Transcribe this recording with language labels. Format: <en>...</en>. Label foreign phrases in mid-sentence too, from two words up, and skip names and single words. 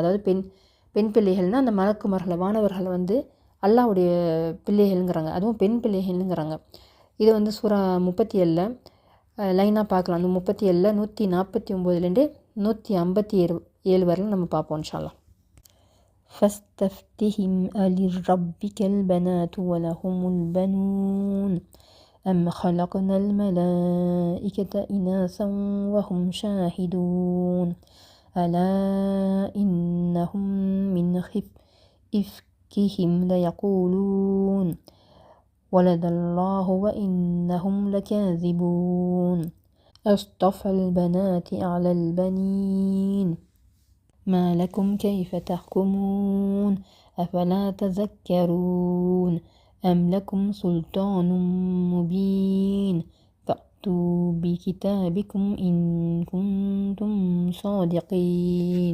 <ta>அதாவது பெண் பிள்ளைகள்னால் அந்த மலக்குமார்களை வானவர்களை வந்து அல்லாஹ்வுடைய பிள்ளைகள்ங்கிறாங்க, அதுவும் பெண் பிள்ளைகள்ங்கிறாங்க. இது வந்து சூரா 37 லைனாக பார்க்கலாம். அந்த 37 149லேருந்து 157 வரலாம் நம்ம பார்ப்போம்</ta> <ar>إن شاء الله. فَاسْتَفْتِهِمْ أَلِرَبِّكَ الْبَنَاتُ وَلَهُمُ الْبَنُونَ أَمْ خَلَقْنَا الْمَلَائِكَةَ إِنَاثًا وَهُمْ شَاهِدُونَ أَلَا إِنَّهُمْ مِنْ إِفْكِهِمْ لَيَقُولُونَ ولد الله وإنهم لكاذبون أصطفى البنات على البنين ما لكم كيف تحكمون أفلا تذكرون أم لكم سلطان مبين فأتوا بكتابكم إن كنتم صادقين.</ar>